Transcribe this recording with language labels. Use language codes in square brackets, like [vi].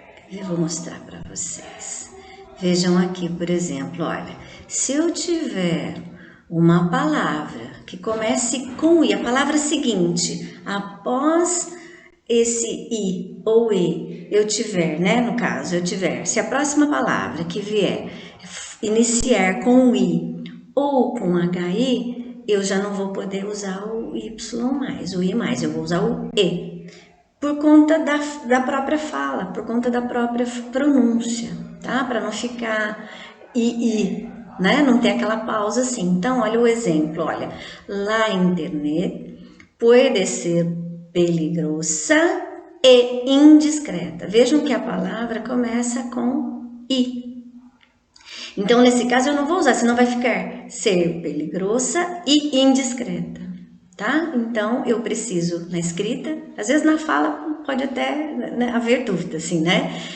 [pt] Eu vou mostrar para vocês. Vejam aqui, por exemplo, olha, se eu tiver uma palavra que comece com I, a palavra seguinte, após esse I ou E, eu tiver, né, no caso, eu tiver, se a próxima palavra que vier iniciar com o I ou com HI, eu já não vou poder usar o Y mais, o I mais, eu vou usar o E. Por conta da própria fala, por conta da própria pronúncia, tá? Para não ficar i, né? Não ter aquela pausa assim. Então, olha o exemplo, olha. [es] La internet puede ser peligrosa e indiscreta. [pt] Vejam que a palavra começa com i. Então, nesse caso, eu não vou usar, senão vai ficar [es] ser peligrosa e indiscreta, [pt] tá? Então, eu preciso, na escrita, às vezes na fala pode até, né, haver dúvida, assim, né?